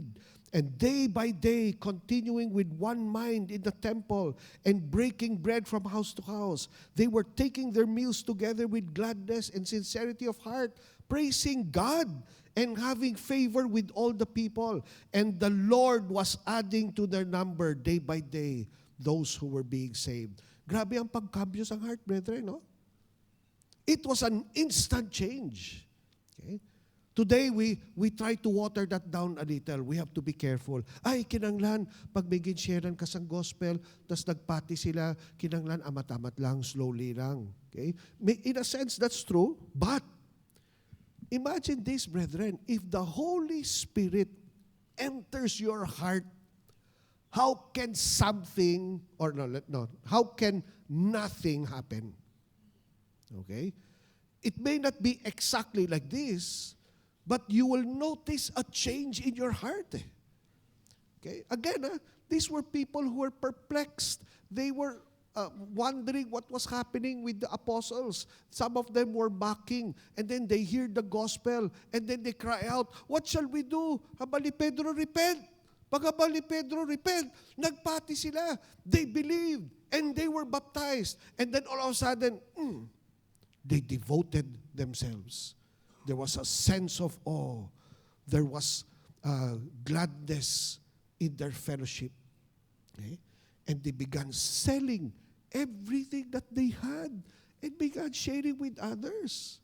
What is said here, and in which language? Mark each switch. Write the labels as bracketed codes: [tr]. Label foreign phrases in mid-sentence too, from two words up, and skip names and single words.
[en] And day by day, continuing with one mind in the temple and breaking bread from house to house, they were taking their meals together with gladness and sincerity of heart, praising God and having favor with all the people. And the Lord was adding to their number day by day those who were being saved. [hil] Grabe ang pagkambyo sa heart, brethren, no? [en] It was an instant change. Okay? Today, we try to water that down a little. We have to be careful. [hil] Ay, kinanglan, pag may ginsharean ka sa gospel, tas nagpati sila, kinanglan, amat-amat lang, slowly lang. [en] Okay? In a sense, that's true. But, imagine this, brethren, if the Holy Spirit enters your heart, how can something, or no, how can nothing happen? Okay? It may not be exactly like this, but you will notice a change in your heart. Okay? Again, these were people who were perplexed. They were wondering what was happening with the apostles. Some of them were mocking, and then they hear the gospel, and then they cry out, "What shall we do? [hil] Habali Pedro, repent!" Paghabali Pedro, repent. Nagpati sila. [en] They believed, and they were baptized. And then all of a sudden, they devoted themselves. There was a sense of awe. There was gladness in their fellowship. Okay? And they began selling everything that they had and began sharing with others.